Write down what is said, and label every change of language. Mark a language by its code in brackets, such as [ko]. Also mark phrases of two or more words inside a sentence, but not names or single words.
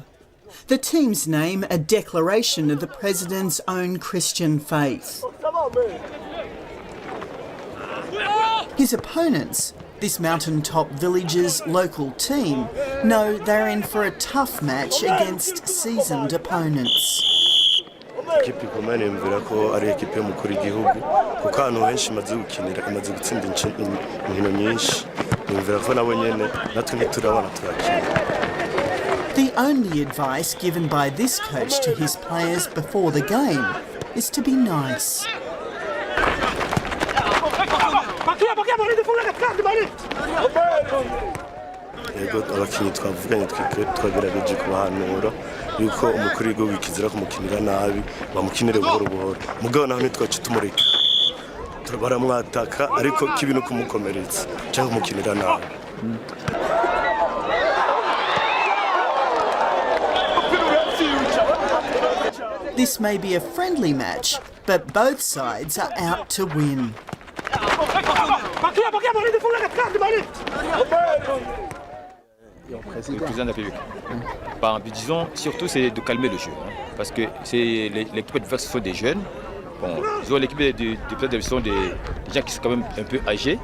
[en] The team's name a declaration of the president's own Christian faith. His opponents, this mountaintop village's local team, know they're in for a tough match against seasoned opponents. [rn] Ikipe ikomeye nimvira ko ari ikipe y'umukuru w'igihugu kuko ahantu henshi imaze gukinira imaze gutsinda inkino nyinshi nimvira ko nabo nyene natwe ntiturabona turakina. [en] The only advice given by this coach to his players before the game is to be nice. [rn] Yego abakinyi twavuganye twagerageje kubahanura yuko umukuru w'igihugu ikizira kumukinira nabi bamukinire buhoro buhoro mugabo naho ntitwace tumureka baramwataka ariko kibi no kumukomeretsa cyangwa kumukinira nabi. [en] This may be a friendly match, but both sides are out to win. [fr] Le président de la République. En disant, surtout, c'est de calmer le jeu. Parce que l'équipe adverse sont des jeunes. Bon, l'équipe de sont des gens qui sont quand même un peu âgés.